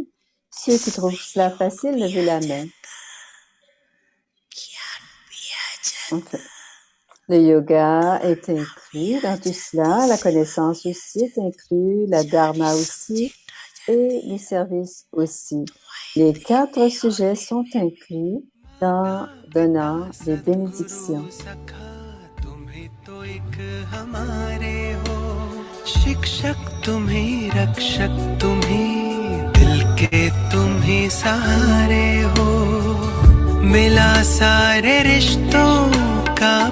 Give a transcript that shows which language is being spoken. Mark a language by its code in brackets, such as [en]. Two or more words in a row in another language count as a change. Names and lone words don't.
[fr] Ceux qui trouvent cela facile, levez la main. Enfin, le yoga est inclus dans tout cela, la connaissance aussi est inclus, la dharma aussi et le service aussi. Les 4 sujets sont inclus dans donnant des bénédictions. [hi] शिक्षक तुम्ही रक्षक तुम्ही दिल के तुम्ही सहारे हो मिला सारे रिश्तों का